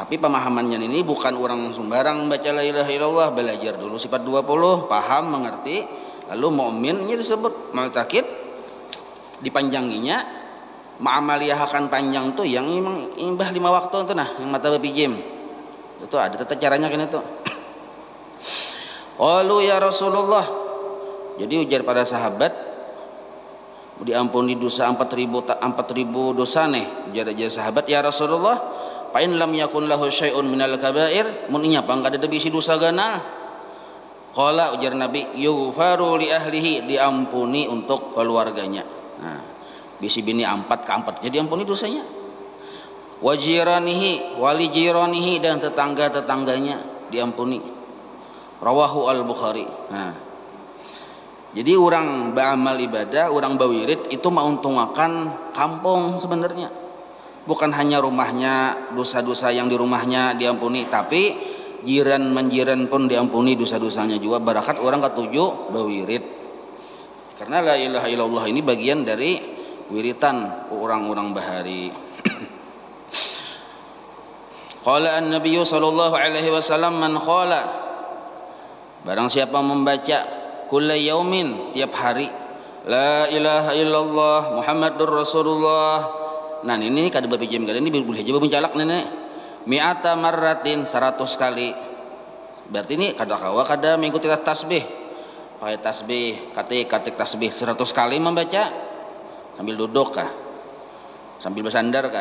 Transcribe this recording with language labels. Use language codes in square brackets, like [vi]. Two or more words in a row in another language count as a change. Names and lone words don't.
[bjn] Tapi pemahamannya ini bukan orang sembarang baca [ar] لا إله إلا الله, [bjn] belajar dulu sifat 20, paham, mengerti, lalu mukminnya disebut mu'taqid, dipanjanginya, ma'amaliyahkan panjang tuh yang memang imbah 5 waktu itu nah, yang mata bapijim. Itu ada tata caranya kan itu. [ar] قالوا يا رسول الله. [bjn] Jadi ujar pada sahabat, diampuni dosa 4000 dosa nih. Ujar sahabat, [ar] يا رسول الله، ف إن لم يكن له شيء من الكبائر, [bjn] mun nya pangka ada bisi dosa ganal. Qala ujar Nabi, [ar] يغفر ل أهله, [bjn] diampuni untuk keluarganya. Nah, bisi bini 4 ke 4 jadi ampuni dosanya. [ar] و جيرانه و ل جيرانه, [bjn] dan tetangga-tetangganya diampuni. [ar] رواه البخاري. [bjn] Nah, jadi orang beramal ibadah, orang bawirid itu menguntungkan kampung sebenarnya. Bukan hanya rumahnya, dosa-dosa yang di rumahnya diampuni, tapi jiran menjiran pun diampuni dosa-dosanya juga. Barakat orang ketujuh bawirid. Karena [ar] لا إله إلا الله [bjn] ini bagian dari wiritan orang-orang bahari. [ar] قال النبي صلى الله عليه و سلم، من قال, [bjn] barang siapa membaca [ar] كل يوم, [bjn] tiap hari, [ar] لا إله إلا الله محمد رسول الله. [bjn] Nah ini kada bapijim kada ini boleh aja mencalak nenek. [ar] مائة مرة, 100 kali. [bjn] Berarti ini kada kawa kada mengikuti tasbih. Pakai tasbih, katik tasbih 100 kali membaca. Sambil duduk kah? Sambil bersandar kah?